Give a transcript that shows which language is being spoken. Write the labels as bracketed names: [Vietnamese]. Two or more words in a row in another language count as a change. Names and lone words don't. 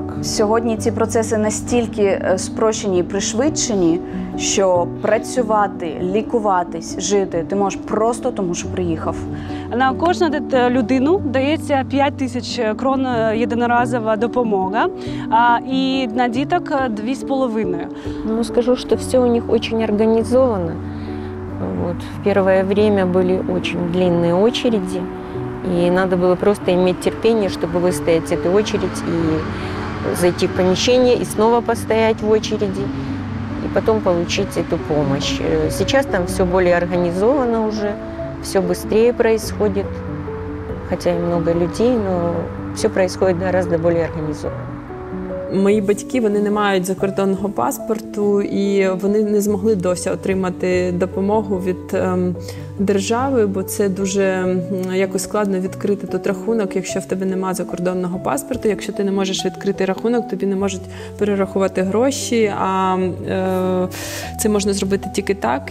[Ukrainian] Сьогодні ці процеси настільки спрощені і пришвидшені, що працювати, лікуватись, жити ти можеш просто тому, що приїхав. На кожну людину дається 5 тисяч крон єдиноразова допомога, і на діток 2,5. [Russian] Ну, скажу, что все у них очень организовано. Вот. В первое время были очень длинные очереди, и надо было просто иметь терпение, чтобы выстоять эту очередь и зайти в помещение, и снова постоять в очереди, и потом получить эту помощь. Сейчас там все более организовано уже, все быстрее происходит, хотя и много людей, но все происходит гораздо более организованно. [Ukrainian] Мої батьки, вони не мають закордонного паспорту, і вони не змогли досі отримати допомогу від держави, бо це дуже якось складно відкрити тут рахунок, якщо в тебе немає закордонного паспорту. Якщо ти не можеш відкрити рахунок, тобі не можуть перерахувати гроші, а це можна зробити тільки так.